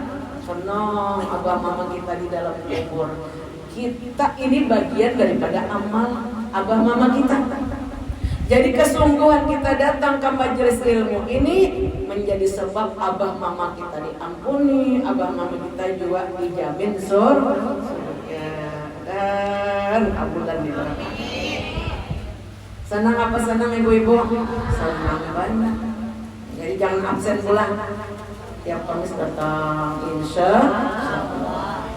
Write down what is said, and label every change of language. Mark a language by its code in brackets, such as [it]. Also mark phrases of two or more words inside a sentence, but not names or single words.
[id] Senang abah mama kita di dalam kubur. Kita ini bagian daripada amal abah mama kita. Jadi kesungguhan kita datang ke majelis ilmu ini menjadi sebab abah mama kita diampuni, abah mama kita juga dijamin surga dan kabulan di neraka. Senang apa senang ibu-ibu? Senang banget. Jadi jangan absen pulang. Tiap Kamis datang, [ar] إن شاء الله.